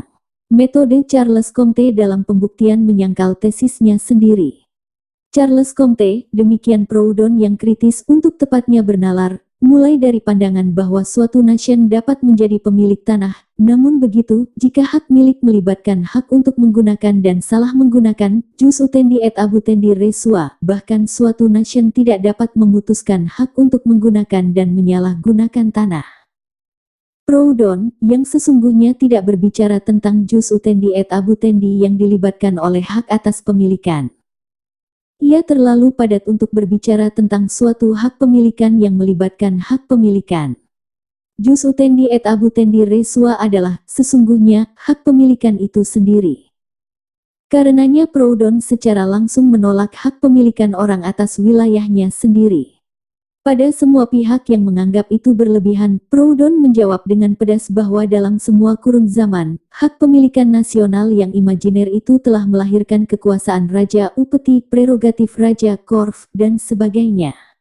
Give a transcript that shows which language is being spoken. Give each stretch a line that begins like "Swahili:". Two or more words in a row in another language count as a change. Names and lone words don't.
Indonesian: Metode Charles Comte dalam pembuktian menyangkal tesisnya sendiri. Charles Comte, demikian Proudhon yang kritis untuk tepatnya bernalar, mulai dari pandangan bahwa suatu nation dapat menjadi pemilik tanah, namun begitu, jika hak milik melibatkan hak untuk menggunakan dan salah menggunakan,
Latin: jus utendi et abutendi re sua,
Indonesian: bahkan suatu nation tidak dapat memutuskan hak untuk menggunakan dan menyalahgunakan tanah. Proudhon, yang sesungguhnya tidak berbicara tentang
Latin: jus utendi et abutendi
Indonesian: yang dilibatkan oleh hak atas pemilikan. Ia terlalu padat untuk berbicara tentang suatu hak pemilikan yang melibatkan hak pemilikan.
Latin: Jus utendi et abutendi re sua
Indonesian: adalah, sesungguhnya, hak pemilikan itu sendiri. Karenanya Proudhon secara langsung menolak hak pemilikan orang atas wilayahnya sendiri. Pada semua pihak yang menganggap itu berlebihan, Proudhon menjawab dengan pedas bahwa dalam semua kurun zaman, hak pemilikan nasional yang imajiner itu telah melahirkan kekuasaan raja upeti, prerogatif raja korf, dan sebagainya.